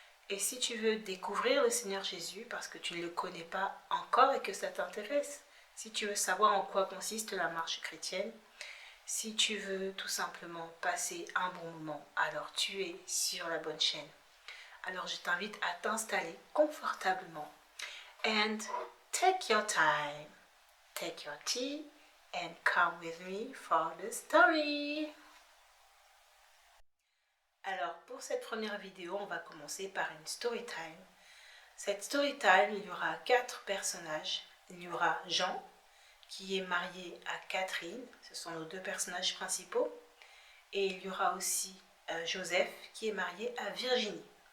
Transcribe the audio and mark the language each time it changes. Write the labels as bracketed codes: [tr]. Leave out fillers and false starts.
[fr] Et si tu veux découvrir le Seigneur Jésus parce que tu ne le connais pas encore et que ça t'intéresse, si tu veux savoir en quoi consiste la marche chrétienne, si tu veux tout simplement passer un bon moment, alors tu es sur la bonne chaîne. Alors je t'invite à t'installer confortablement. [en] And take your time, take your tea and come with me for the story. [fr] Alors pour cette première vidéo, on va commencer par une story time. Cette story time, il y aura 4 personnages. Il y aura Jean, qui est marié à Catherine, ce sont nos 2 personnages principaux, et il y aura aussi Joseph qui est marié à Virginie.